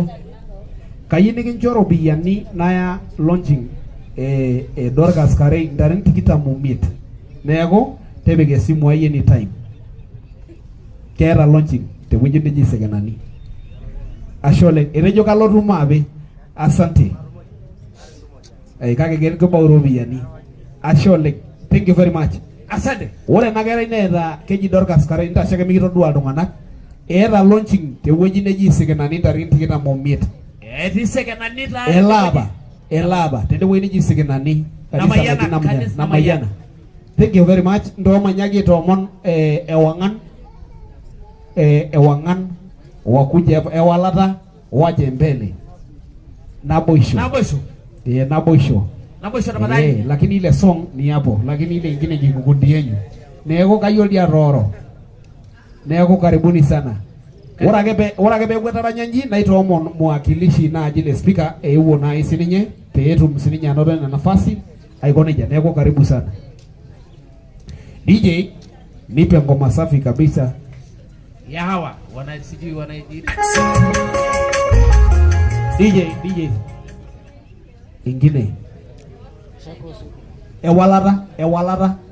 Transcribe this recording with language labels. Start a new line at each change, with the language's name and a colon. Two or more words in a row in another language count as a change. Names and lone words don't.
Masai: Kayieu nikincho ropiyiani naya launching Dorcas Karei ntareng 25. Neeku tipika esimu ai anytime. Keeta launching tewueji neji Sekenani. Ashe oleng. Etejo kalotu maape. Asante. Kake kibau ropiyiani. Ashe oleng.
English: Thank you very much.
Swahili: Asante.
Masai: Ore ena kerai neeta keji Dorcas Karei ntasho ake mikitodua iltung'anak. Eeta launching tewueji neji Sekenani ntareng 25. Etii Sekenani taa. Elaba. Tende wueji neji Sekenani. Namayana.
English: Thank you very much.
Masai: Ndoomanyaki toomon ewang'an wakuja ewalata
Swahili: waje mbele
Masai: naboisho
Swahili: tafadhali. Lakini ile song ni hapo, lakini ile ingine ni kikundi yenu.
Masai: Neeko kayiolo dia roro. Neeko
Swahili: karibuni sana.
Masai: Ore ake peekwetara nyanji naitoomon mwakilishi naaji le speaker eewuo naai sininye peetum sininye anoto ina nafasi aiko nejia. Neeko
Swahili: karibu sana. DJ nipe ngoma safi kabisa. Ya hawa sijui DJ ingine ewalata